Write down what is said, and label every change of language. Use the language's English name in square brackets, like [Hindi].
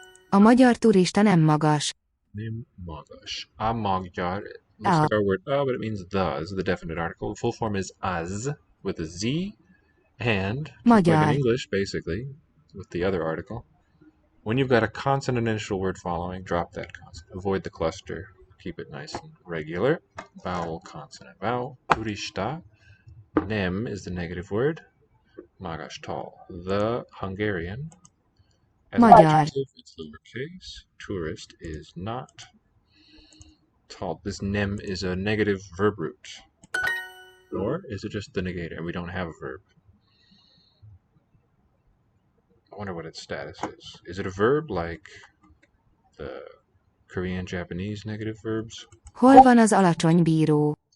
[Hungarian] A magyar turista nem magas. Nem magas. A magyar. [English] Looks like our word but it means the is the definite article. The full form is az with a z and just like in [Hungarian] Magyar. [English] English, basically, with the other article. When you've got a consonant initial word following, drop that consonant. Avoid the cluster. Keep it nice and regular. Vowel, consonant, vowel. Turista. Nem is the negative word. Magas, tall. The Hungarian. As [Hungarian] Magyar. [English] adjective, it's lowercase. Tourist is not tall. This nem is a negative verb root. Or is it just the negator and we don't have a verb? I wonder what its status is. Is it a verb like the Korean, Japanese negative verbs? [Hungarian] Hol van az alacsony bíró?